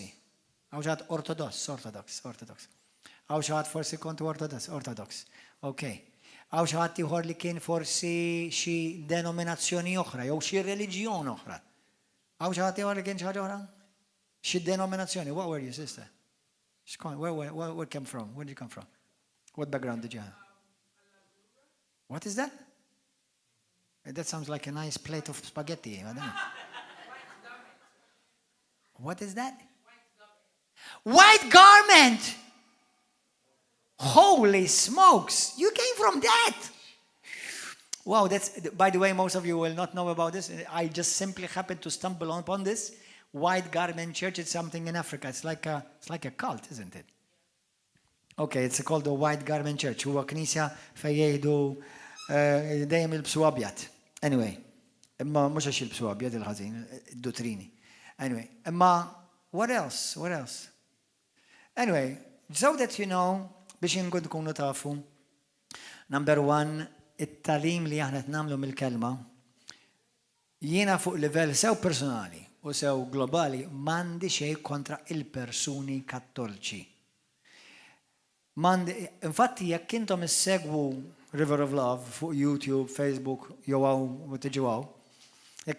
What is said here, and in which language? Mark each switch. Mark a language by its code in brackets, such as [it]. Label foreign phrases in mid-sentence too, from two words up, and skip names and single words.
[mt] Hawn xi ħadd ortodox. Hawn xi ħadd forsi kontu ortodox. Okay. Hawn xi ħadd ieħor li kien forsi xi denominazzjoni oħra jew xi reliġjon oħra. Hawn xi ħadd ieħor li kien xi ħaġa oħra? Xi denominazzjoni. [en] What were you, sister? Where came from? Where did you come from? What background did you have? What is that? That sounds like a nice plate of spaghetti. I don't know. What is that? White garment! Holy smokes! You came from that! Wow, that's, by the way, most of you will not know about this. I just simply happened to stumble upon this. White garment church, it's something in Africa. It's like a cult, isn't it? Okay, it's called the White Garment Church. [mt] Huwa knisja fejn jgħidu dejjem ilbsu abjad. Anyway, imma mhux għax jilbsu abjad il-ħażin, id-dottrini. [en] Anyway, imma what else? Anyway, so that you know, [mt] biex inkun tkunu tafu, [en] number one, [mt] it-talim li aħna nagħmlu mill-kelma, jiena fuq livell sew personali u sew globali m'għandi xejn kontra il-persuni kattolċi. Infatti, jekk intom issegwu River of Love fuq YouTube, Facebook, jew u tiġu għaw, jekk